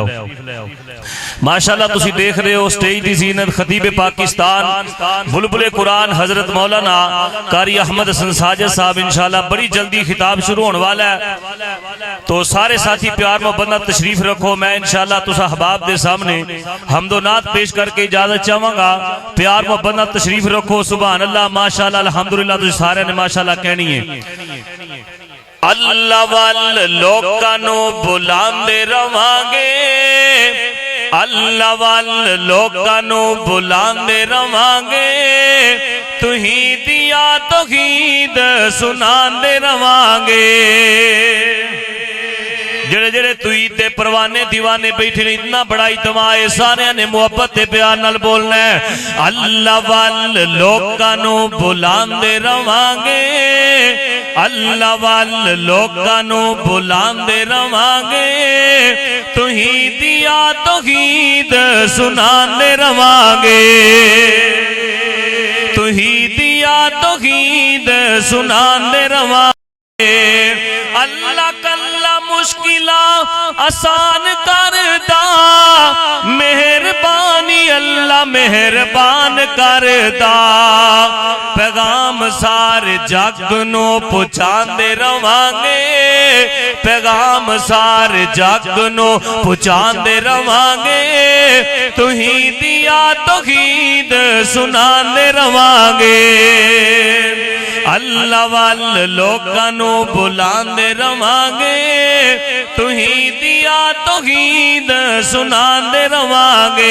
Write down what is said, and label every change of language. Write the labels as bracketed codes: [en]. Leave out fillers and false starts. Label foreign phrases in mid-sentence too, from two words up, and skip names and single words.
[pa] ماشاءاللہ تسی دیکھ رہے ہو سٹیج دی زینت خطیب پاکستان بلبل قرآن حضرت مولانا قاری احمد حسن ساجد صاحب انشاءاللہ بڑی جلدی خطاب شروع ہونے والا ہے، تو سارے ساتھی پیار محبت تشریف رکھو۔ میں انشاءاللہ تسا احباب دے سامنے حمد و نعت پیش کر کے اجازت چاہوں گا، پیار محبت تشریف رکھو۔ [ar] سبحان اللہ ماشاءاللہ الحمدللہ [pa] تسی سارے نے ماشاءاللہ کہنی ہے۔ اللہ وال لوکانو بلاندے روانگے، اللہ وال لوکانو بلاندے روانگے، توحید یا توحید سناندے روانگے۔ جڑے جڑے توحید دے پروانے دیوانے بیٹھے نے اتنا بڑا اجتماع ہے، سارے نے محبت دے پیار نال بولنا ہے۔ اللہ وال لوکانو بلاندے روانگے، اللہ وال لوکانو بلاندے روانگے، توحید یا توحید سناندے روانگے، توحید یا توحید سناندے روانگے۔ اللہ کلا مشکلہ آسان کردہ، مہربانی اللہ مہربان کردہ، پیغام سارے جگ نو پہنچاندے روانگے، پیغام سارے جگ نو پہنچاندے روانگے، توحید یا توحید سناندے روانگے۔ اللہ وال لوکانو بلاندے روانگے، توحید یا توحید سناندے روانگے۔